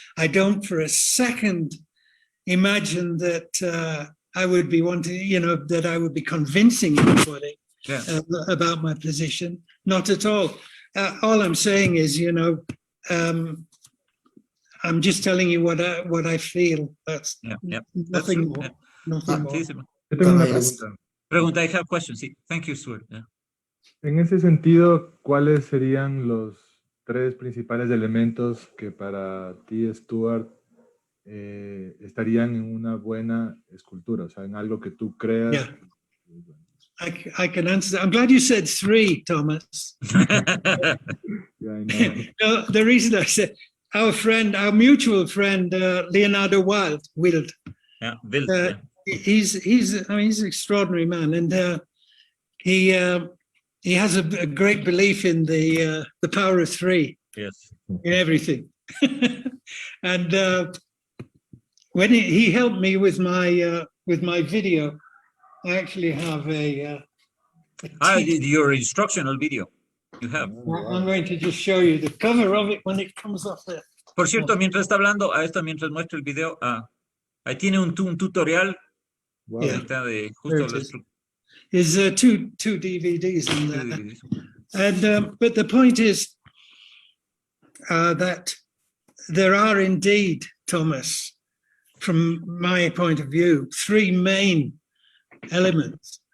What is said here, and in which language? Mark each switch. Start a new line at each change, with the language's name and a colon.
English: I don't for a second imagine that I would be wanting, you know, that I would be convincing anybody about my position. Not at all. All I'm saying is, you know, I'm just telling you what I feel. That's nothing more. Nothing more.
Spanish: Yo tengo una pregunta.
English: Pregunta, I have questions. Sí. Thank you, Stuart.
Spanish: En ese sentido, ¿cuáles serían los 3 principales elementos que para ti, Stuart, estarían en una buena escultura? O sea, en algo que tú creas.
English: Yeah. I can answer that. I'm glad you said 3, Thomas. Yeah, I know. No, the reason I said, our mutual friend, Leonardo Wild. Yeah, he's an extraordinary man, and he has a great belief in the power of 3. Yes. In everything. And when he helped me with my video, I actually have your instructional video. You have. I'm going to just show you the cover of it when it comes up there.
Spanish: Por cierto, mientras está hablando, mientras muestra el video, ahí tiene un tutorial.
English: Wow. Yeah.
Spanish: De justo
English: There's two DVDs in there. And but the point is that there are indeed, Thomas, from my point of view, 3 main elements.